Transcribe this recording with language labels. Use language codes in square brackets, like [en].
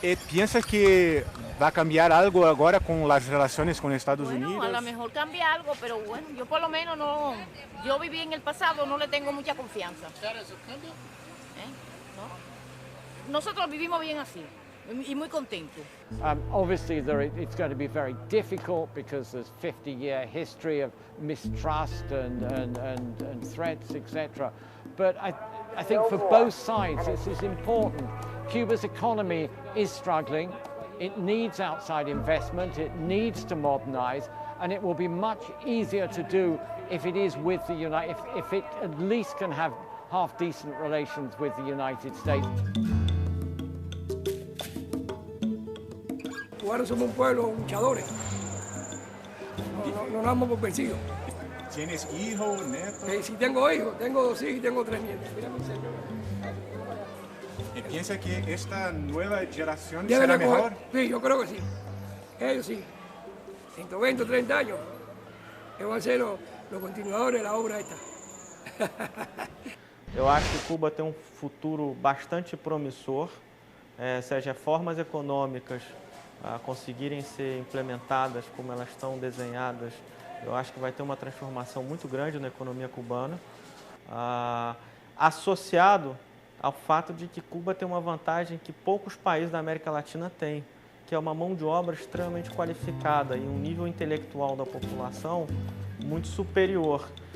[es] ¿Piensas que va a cambiar algo ahora con las relaciones con Estados Unidos? A lo mejor cambia algo, pero bueno, yo por lo menos no, yo viví en el pasado, no le tengo mucha confianza. ¿No? Nosotros vivimos bien así y muy contentos. [en] Obviously, it's going to be very difficult because there's 50-year history of mistrust and threats, etc. But I think for both sides, this is important. Cuba's economy is struggling. It needs outside investment. It needs to modernize, and it will be much easier to do if it is with the if it at least can have half-decent relations with the United States. [es] Cubanos somos un pueblo luchadores. No damos por vencidos. ¿Tienes hijos, nietos? Sí, tengo hijos, tengo 2 hijos y tengo 3 nietos. ¿Y piensa que esta nueva generación Deben será mejor? Sí, yo creo que sí. Ellos sí. 120 o 30 años. Ellos van a ser los continuadores de la obra esta. [pt] Eu acho que Cuba tem um futuro bastante promissor, se as reformas econômicas conseguirem ser implementadas como elas estão desenhadas. Eu acho que vai ter uma transformação muito grande na economia cubana, associado ao fato de que Cuba tem uma vantagem que poucos países da América Latina têm, que é uma mão de obra extremamente qualificada e um nível intelectual da população muito superior.